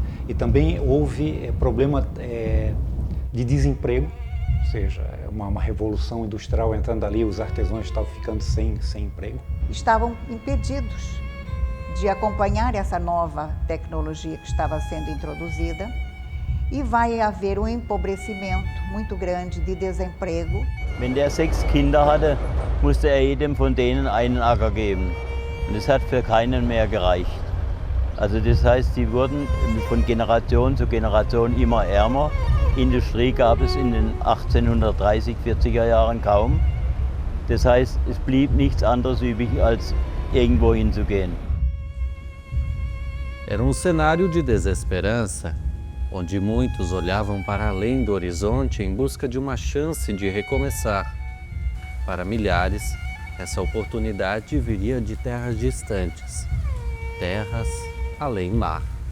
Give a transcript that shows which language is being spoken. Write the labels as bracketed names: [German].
[Portuguese] E também houve problema de desemprego, ou seja, uma revolução industrial entrando ali, os artesãos estavam ficando sem emprego. Estavam impedidos de acompanhar essa nova tecnologia que estava sendo introduzida e vai haver um empobrecimento muito grande de desemprego. [German] Wenn der 6 Kinder hatte, musste jedem von denen einen Acker geben. Und das hat für keinen mehr gereicht. Also das heißt, sie wurden von Generation zu Generation immer ärmer. Industrie gab es in den 1830, 40er Jahren kaum. Das heißt, es blieb nichts anderes übrig, als irgendwo hinzugehen. [Portuguese] Era um cenário de desesperança, onde muitos olhavam para além do horizonte em busca de uma chance de recomeçar. Para milhares, essa oportunidade viria de terras distantes, terras além mar.